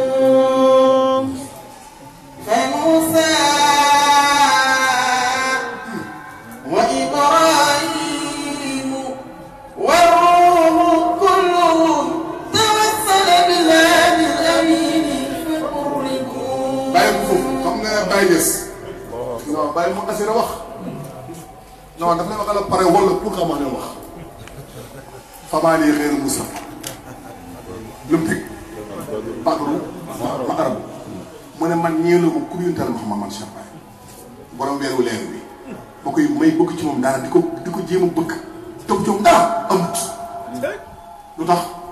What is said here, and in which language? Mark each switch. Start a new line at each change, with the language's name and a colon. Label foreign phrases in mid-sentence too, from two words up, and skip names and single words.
Arabic: فموسى وإبراهيم والروح كلهم توسل بهذا الأمين فقربوا
Wolof: bàyyi ko foofu xam nga bàyyi des non bàyyi mu assuré wax non daf lay waxal a pare wala pour nga mën a wax famaali xeeru Moussa lu mu teg Bakru ma arab mu ne man ñeelu ma ku yuntal Muhammad man Cheikh Baye borom weeru leer bi ba koy may bëgg ci moom dara di ko jéem a bëgg toog ci moom dara amut lu tax